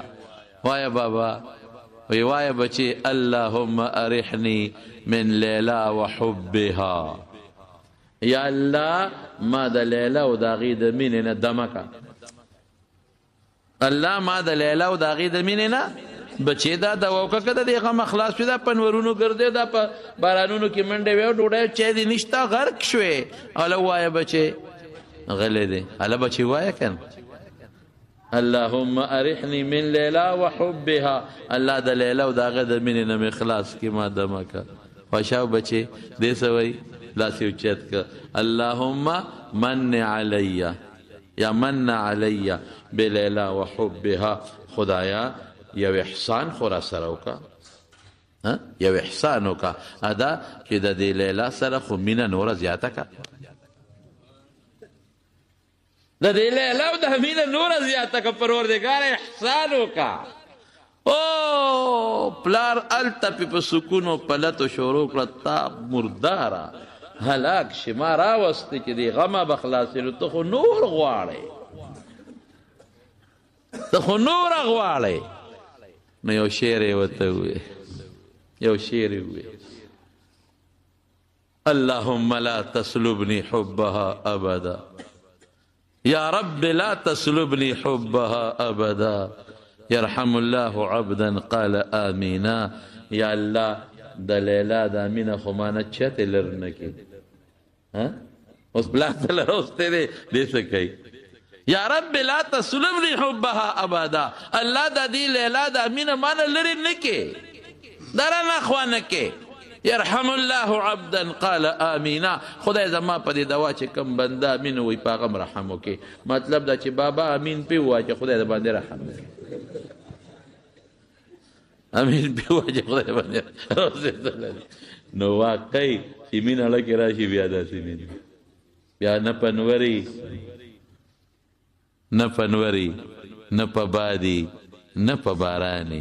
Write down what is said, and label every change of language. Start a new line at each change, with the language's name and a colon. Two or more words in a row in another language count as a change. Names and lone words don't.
Pashto: وایه بابا، وی وایه بچی
Arabic: اللهم ارحنی من لیلا و حبها،
Pashto: یا الله ما د لیلا او د هغې د مینې نه دمه که، الله ما د لیلا او د هغې د مینې نه بچی دا دوا وکړه که د دې غم خلاص شوې، دا په نورونو ګرځې، دا په بارانونو کې منډې وې، ډوډۍ چای دې نشته، غرق شوې. هله ووایه بچی، غلی دی، هله بچی وایه که نه
Arabic: اللهم ارحنی من لیلا و حبها،
Pashto: الله د لیلا او د هغه د مینې نه مې خلاص کړي، ما دمه که. خوشحاو بچی دې څه وایي، لاس یې اوچت که
Arabic: اللهم من علی یا من علی بلیلا و حبها،
Pashto: خدایا یو احسان خو را سره وکړه، یو احسان وکړه ادا چې د دې لیلا سره خو مینه نوره زیاته که، د دې لیلا او د مینه نوره زیاته که، پروردګار احسان وکړه. او پلار هلته پې په سکون او پلتو شروع کړه، تا مرداره هلاک شي، ما راوستی چې دې غمه به خلاصېږي، ته خو نور غواړې، ته خو نوره غواړې. نو یو شعر یې ورته ووایه، یو شعر یې ووایه
Arabic: اللهم لا تسلبني حبها ابدا، یا رب لا تسلبني حبها ابدا، يرحم الله عبدا قال آمینا.
Pashto: یا الله د لیلا د مینه خو ما نه چتې لر نه کړي، اوس پلار ته لروستی دی، دې څه کوي
Arabic: یا رب لا تسلبني حبها ابدا،
Pashto: الله د دې لیلا د مینه ما نه لرې نه کړي، دا رانه خوا نه کړي.
Arabic: يرحم الله عبدا قال آمینا،
Pashto: خدای زما په دې دوا چې کوم بنده امین وایي په هغه م رحم وکړي. مطلب دا چې بابا امین پې ووایه چې خدای د باندې رحم وکړي، امین پې ووایه چې خدای د باندې رسېدلی. نو واقعي چې مینه لکې راشي بیا داسې مینه، بیا نه پنوري نه پنوري نه په بادي نه په باراني.